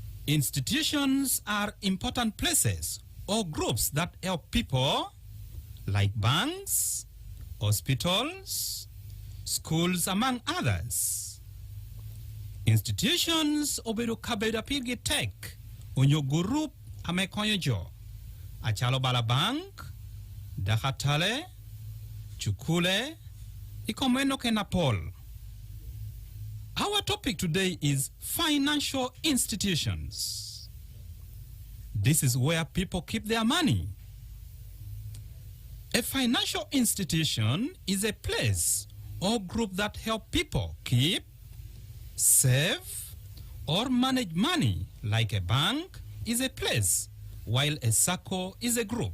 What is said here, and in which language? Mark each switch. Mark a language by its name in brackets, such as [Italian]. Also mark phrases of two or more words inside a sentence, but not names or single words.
[English] Institutions are important places or groups that help people, like banks, hospitals, schools, among others. [Acoli] Institutions obedo kabedo pirge tek onyo group amekonyo achalo bala bank, dakatale, chukule, ikomeno kenapol. [English] Our topic today is financial institutions. This is where people keep their money. A financial institution is a place or group that help people keep, save, or manage money, like a bank is a place, while a circle is a group.